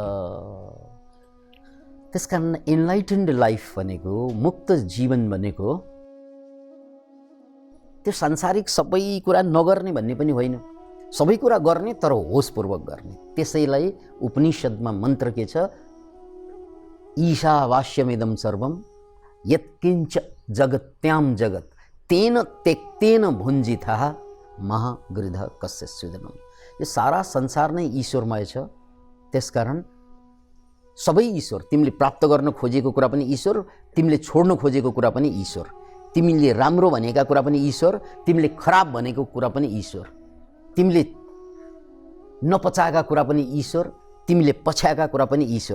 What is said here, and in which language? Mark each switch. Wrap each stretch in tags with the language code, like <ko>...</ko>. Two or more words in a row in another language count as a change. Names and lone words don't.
<ne>त्यसकारण</ne> <en>enlightened life</en> <ne>भनेको, मुक्त जीवन भनेको त्यो सांसारिक सबै कुरा नगर्ने भन्ने पनि होइन। सबै कुरा गर्ने तर होसपूर्वक गर्ने। त्यसैलाई उपनिषदमा मन्त्र के छ?</ne> <sa>ईशावास्यमिदं सर्वं यत्किञ्च जगत्यां जगत् तेन त्यक्तेन भुञ्जितः महागृध कस्य स्विदनम्।</sa> <ne>यो सारा संसार नै ईश्वरमय छ। त्यसकारण सबै ईश्वर। तिमीले प्राप्त गर्न खोजेको कुरा पनि ईश्वर, तिमीले छोड्न खोजेको कुरा पनि ईश्वर, तिमीले राम्रो भनेका कुरा पनि ईश्वर, तिमीले खराब भनेको कुरा पनि ईश्वर, तिमीले नपचाएका कुरा पनि ईश्वर, तिमीले पछ्याएका कुरा पनि ईश्वर।</ne>